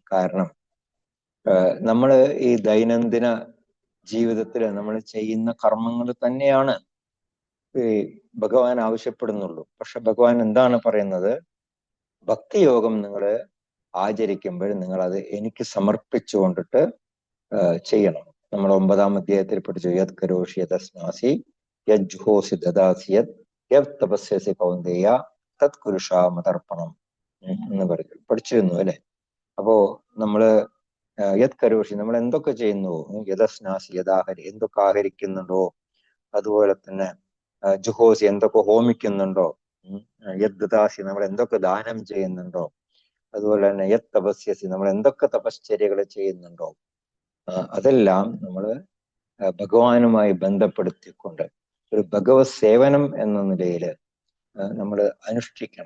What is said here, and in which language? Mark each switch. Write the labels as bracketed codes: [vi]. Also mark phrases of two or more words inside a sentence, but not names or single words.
[ml] കാരണം നമ്മൾ ഈ ദൈനംദിന ജീവിതത്തിൽ നമ്മൾ ചെയ്യുന്ന കർമ്മങ്ങൾ തന്നെയാണ് ഈ ഭഗവാൻ ആവശ്യപ്പെടുന്നുള്ളൂ. പക്ഷെ ഭഗവാൻ എന്താണ് പറയുന്നത്? ഭക്തിയോഗം നിങ്ങൾ ആചരിക്കുമ്പോൾ നിങ്ങൾ അത് എനിക്ക് സമർപ്പിച്ചുകൊണ്ടിട്ട് ചെയ്യണം. നമ്മൾ 9-ാം അധ്യായത്തിൽ പഠിച്ചു, [sa] യത് കരോഷി യതസ്നാസി യജ്ജുഹോസി ദദാസി യത് തപസ്യസി കൗന്ദേയ തത് കുരുഷാമതർപ്പണം [ml] എന്ന് പഠിച്ചിരുന്നു അല്ലെ? അപ്പോ നമ്മള് [sa] യത് കരോഷി, [ml] നമ്മൾ എന്തൊക്കെ ചെയ്യുന്നു, [sa] യതസ്നാസി യഥാഹരി, [ml] എന്തൊക്കെ ആഹരിക്കുന്നുണ്ടോ, അതുപോലെ തന്നെ ജുഹോസി, എന്തൊക്കെ ഹോമിക്കുന്നുണ്ടോ, [sa] യത് ദദാസി, [ml] നമ്മൾ എന്തൊക്കെ ദാനം ചെയ്യുന്നുണ്ടോ, അതുപോലെ തന്നെ [sa] യത് തപസ്യസി, [ml] നമ്മൾ എന്തൊക്കെ തപശ്ചര്യകൾ ചെയ്യുന്നുണ്ടോ, അതെല്ലാം നമ്മൾ ഭഗവാനുമായി ബന്ധപ്പെടുത്തിക്കൊണ്ട് ഒരു ഭഗവത് സേവനം എന്ന നിലയിൽ നമ്മൾ അനുഷ്ഠിക്കണം.